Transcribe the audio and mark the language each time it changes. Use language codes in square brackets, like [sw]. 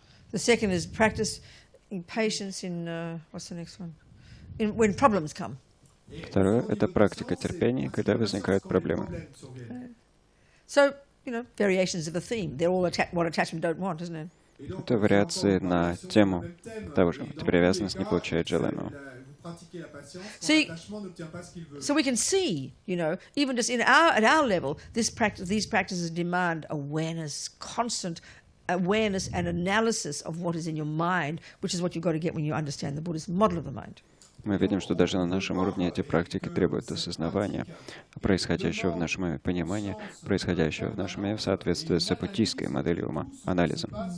[en] The second is practice patience in, what's the next one? When problems come. [ru] Второе — это практика терпения, когда возникают проблемы. [en] So, variations of a theme. They're all what attachment don't want, isn't it? [ru] Это вариации на тему того же. Привязанность не получает желаемого. [en] See, so we can see, even just at our level, these practices demand awareness, constant awareness and analysis of what is in your mind, which is what you've got to get when you understand the Buddhist model of the mind. [ru] Мы видим, что даже на нашем уровне эти практики требуют осознавания происходящего в нашем уме, понимания происходящего в нашем уме в соответствии с буддийской моделью ума, анализом.